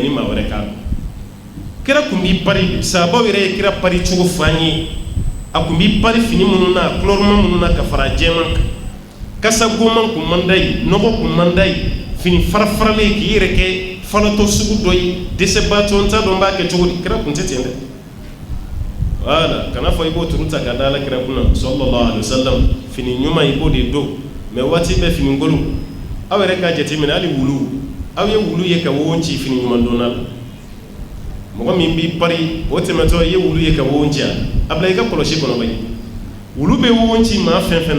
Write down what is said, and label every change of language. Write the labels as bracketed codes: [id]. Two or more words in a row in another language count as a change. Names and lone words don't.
[bm] yanni maa wɛrɛ k'a dɔn kira kun b'i pari sahabaw yɛrɛ ye kira pari cogo fɔ an ye a kun b'i pari fini minnu na kulɔruma minnu na ka fara jɛman kan kasa goman kun man d'a ye nɔgɔ kun man d'a ye fini farafaralen k'i yɛrɛ kɛ falatɔ sugu dɔ ye dɛsɛbaatɔ n t'a dɔn n b'a kɛ cogo di kira kun tɛ ten dɛ voilà kana fɔ i b'o turu ta ka da ala kira kunna [ar] صلى الله عليه وسلم [bm] fini ɲuman i b'o de don mais waati bɛɛ fini ngolo aw yɛrɛ k'a jateminɛ hali wulu aw ye wulu ye ka wɔwɔ ci fini ɲuman donna la mɔgɔ min b'i pari o tɛmɛtɔ i ye wulu ye ka wɔwɔ ci a bila i ka kɔlɔsi kɔnɔ bayi wulu bɛ wɔwɔ ci maa fɛn fɛn